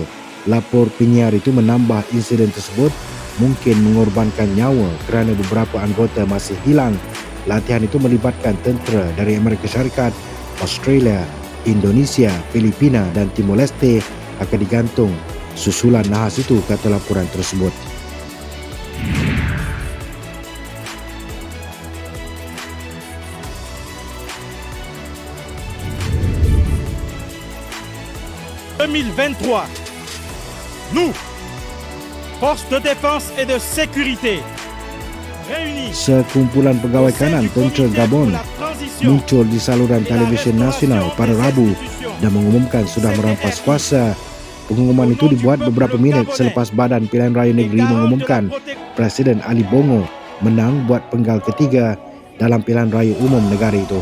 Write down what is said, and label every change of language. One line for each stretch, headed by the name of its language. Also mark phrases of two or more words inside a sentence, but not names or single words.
Malay: Lapor penyiar itu menambah insiden tersebut mungkin mengorbankan nyawa kerana beberapa anggota masih hilang. Latihan itu melibatkan tentera dari Amerika Syarikat, Australia, Indonesia, Filipina dan Timor Leste akan digantung susulan nahas itu, kata laporan tersebut.
French: Nous, forces de défense et de sécurité,
Malay: sekumpulan pegawai kanan tentera Gabon muncul di saluran televisyen nasional pada Rabu dan mengumumkan sudah merampas kuasa. Pengumuman itu dibuat beberapa minit selepas Badan Pilihan Raya Negeri mengumumkan Presiden Ali Bongo menang buat penggal ketiga dalam pilihan raya umum negara itu.